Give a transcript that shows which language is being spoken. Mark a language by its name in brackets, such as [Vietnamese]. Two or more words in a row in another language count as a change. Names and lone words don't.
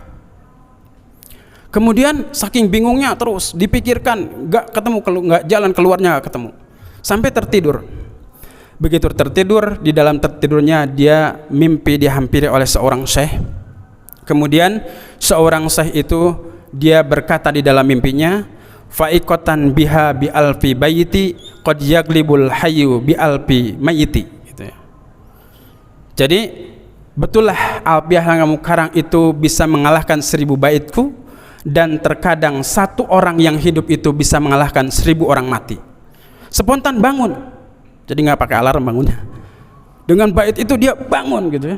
[Indonesian] Kemudian saking bingungnya terus dipikirkan, nggak ketemu, nggak jalan keluarnya, nggak ketemu. Sampai tertidur. Begitu tertidur, di dalam tertidurnya dia mimpi dihampiri oleh seorang syekh. Kemudian seorang syekh itu dia berkata di dalam mimpinya, [Arabic] فائقة بها بألف بيت قد يغلب الحي بألف ميت [Indonesian] gitu ya. Jadi betullah alfiyah yang kamu karang itu bisa mengalahkan 1000 baitku, dan terkadang satu orang yang hidup itu bisa mengalahkan 1000 orang mati. Spontan bangun. Jadi nggak pakai alarm bangunnya. Dengan bait itu dia bangun gitu ya.